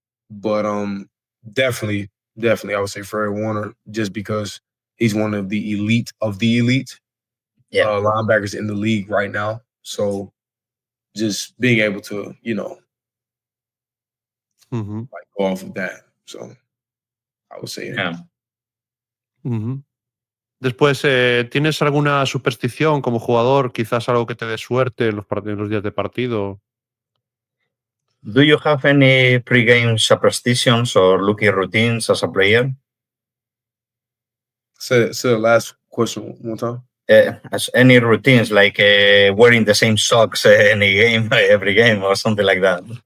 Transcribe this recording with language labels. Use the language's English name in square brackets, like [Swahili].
[English] But definitely I would say Fred Warner just because he's one of the elite linebackers in the league right now. So just being able to, like go off of that. So I would say [Spanish] Después, ¿tienes alguna superstición como jugador? Quizás algo que te dé suerte en los días de partido. [English] Do you have any pre-game superstitions or lucky routines as a player? Say the last question one more time. As any routines like wearing the same socks every game or something like that?